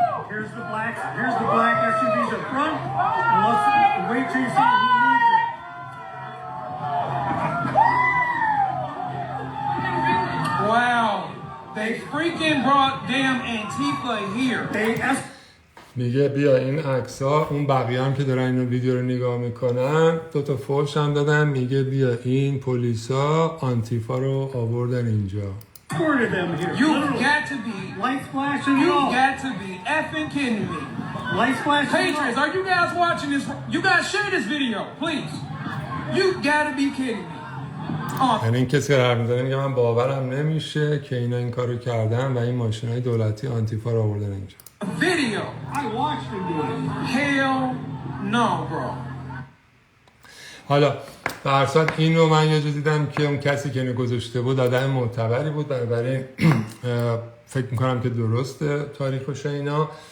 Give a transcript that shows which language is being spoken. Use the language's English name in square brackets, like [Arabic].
[English] Here's the black SUVs up front, and let's wait till you see who leads it. Wow. They freaking brought damn Antifa here. [Persian] میگه بیا این عکس‌ها، اون بقیه هم که دارن این ویدیو رو نگاه میکنن 2 تا فوش هم دادن. میگه بیا این پلیسا آنتیفا رو آوردن اینجا. [English] You got to be. Lights flashing. You got to be effing kidding me. Lights flashing. Patriots, are you guys watching this? You guys share this video, please. You got to be kidding me. [Persian] یعنی این کسی که حرف میزنه میگه من باورم نمیشه که اینا این کارو کردن و این ماشینای دولتی آنتیفا رو آوردن اینجا. [English] Video. I watched him do it. Hell no, bro. [Persian] حالا به هر صورت این رو من یه جا دیدم که اون کسی که اینو گذاشته بود آدم معتبری بود، بنابراین فکر میکنم که درسته تاریخش اینا.